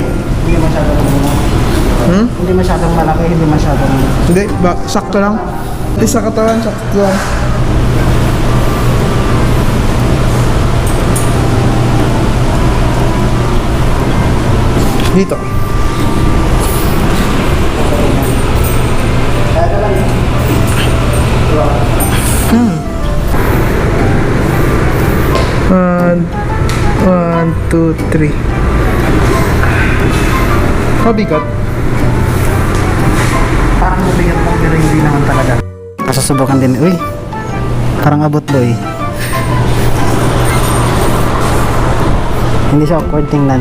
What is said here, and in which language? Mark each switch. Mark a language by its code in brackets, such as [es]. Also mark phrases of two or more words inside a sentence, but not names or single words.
[tl] Hindi masyadong Hindi masyadong malaki, hindi masyadong Hindi, sakto lang. Hindi sa katawan, sakto lang. Dito. One, two, three. Mabigat. parang mabigat lang pero hindi naman talaga. Masusubukan din. Uy, parang abot boy. Hindi siya awkward tingnan.